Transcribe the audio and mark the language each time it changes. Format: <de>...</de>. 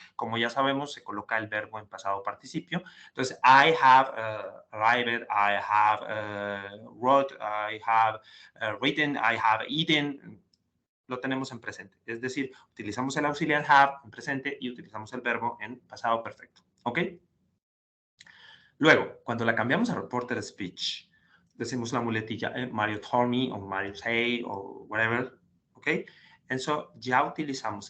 <es>Como ya sabemos, se coloca el verbo en pasado participio.</es> <en>Entonces, I have arrived, I have wrote, I have written, I have eaten.</en> <es>Lo tenemos en presente. Es decir, utilizamos el auxiliar have en presente y utilizamos el verbo en pasado perfecto. ¿Ok? Luego, cuando la cambiamos a reported speech, decimos la muletilla</es> <en>Mario told me</en> <es>o</es> <en>Mario say</en> <es>o</es> <en>whatever.</en> <es>¿Ok? Eso ya utilizamos.</es>